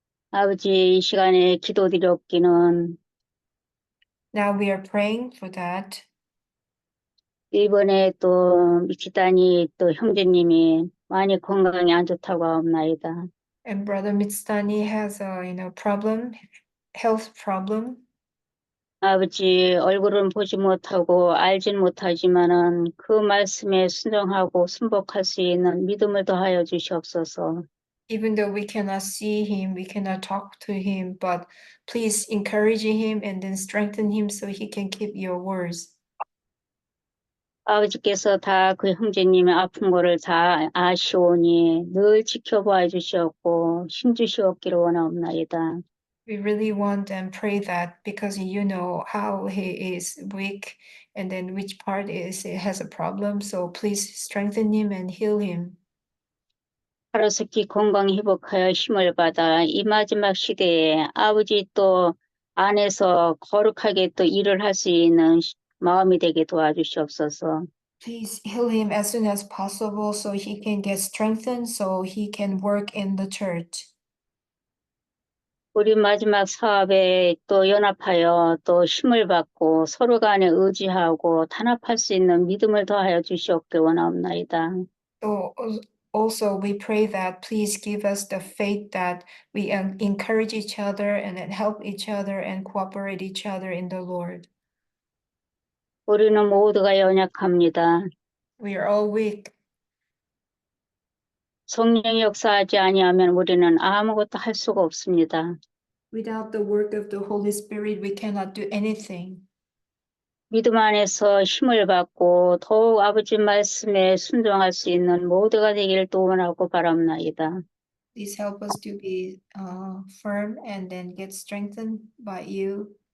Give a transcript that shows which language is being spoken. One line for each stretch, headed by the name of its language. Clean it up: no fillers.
Korean: 아버지 이 시간에 기도드렸기는
English: Now we are praying for that.
Korean: 이번에 또 미치다니 또 형제님이 많이 건강이 안 좋다고 하옵나이다.
English: And Brother Mitstani has a health problem.
Korean: 아버지 얼굴은 보지 못하고 알진 못하지만은 그 말씀에 순종하고 순복할 수 있는 믿음을 더하여 주시옵소서.
English: Even though we cannot see him, we cannot talk to him, but please encourage him and then strengthen him so he can keep your words.
Korean: 아버지께서 다 그 형제님의 아픈 거를 다 아시오니 늘 지켜봐 주시옵고 힘 주시옵기를 원하옵나이다.
English: We really want and pray that because you know how he is weak and then which part has a problem. So please strengthen him and heal him.
Korean: 하루속히 건강 회복하여 힘을 받아 이 마지막 시대에 아버지 또 안에서 거룩하게 또 일을 할 수 있는 마음이 되게 도와주시옵소서.
English: Please heal him as soon as possible so he can get strengthened so he can work in the church.
Korean: 우리 마지막 사업에 또 연합하여 또 힘을 받고 서로 간에 의지하고 단합할 수 있는 믿음을 더하여 주시옵길 원하옵나이다.
English: So also we pray that please give us the faith that we encourage each other and then help each other and cooperate each other in the Lord.
Korean: 우리는 모두가 연약합니다.
English: We are all weak.
Korean: 성령이 역사하지 아니하면 우리는 아무것도 할 수가 없습니다.
English: Without the work of the Holy Spirit, we cannot do anything.
Korean: 믿음 안에서 힘을 받고 더욱 아버지 말씀에 순종할 수 있는 모두가 되기를 또 원하고 바랍나이다.
English: Please help us to be firm and then get strengthened by you.